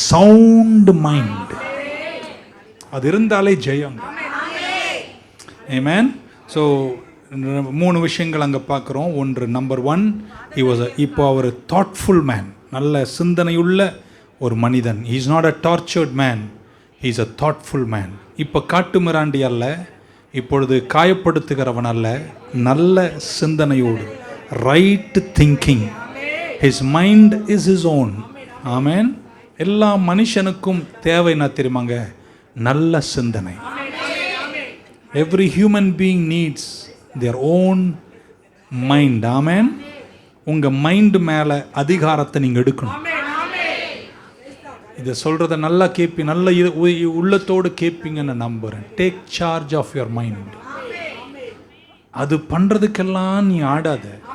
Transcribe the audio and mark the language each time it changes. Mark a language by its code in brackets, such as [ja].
[ta] Sound mind. அது இருந்தாலே ஜெயங்க. ஆமென். So 3 விஷயங்கள் அங்கே பார்க்குறோம். ஒன்று, நம்பர் 1, இப்போ அவர் [en] thoughtful man, [ta] நல்ல சிந்தனையுள்ள ஒரு மனிதன். [en] he is not a tortured man, he is a thoughtful man. [ta] இப்போ காட்டு மிராண்டி அல்ல, இப்பொழுது காயப்படுத்துகிறவன் அல்ல, நல்ல சிந்தனையோடு, [en] Right thinking. his mind is his own. [ta] ஆமென். எல்லா மனுஷனுக்கும் தேவை என்ன தெரியுமாங்க? நல்ல சிந்தனை. [en] Every human being needs their own mind. [ta] ஆமென். உங்க மைண்ட் மேல அதிகாரத்தை நீங்க எடுக்கணும். இதை சொல்றத நல்லா கேட்பி, நல்ல உள்ளத்தோடு கேட்பீங்கன்னு நம்புறேன். [en] Take charge of your mind. [ta] அது பண்றதுக்கெல்லாம் நீ ஆடாத.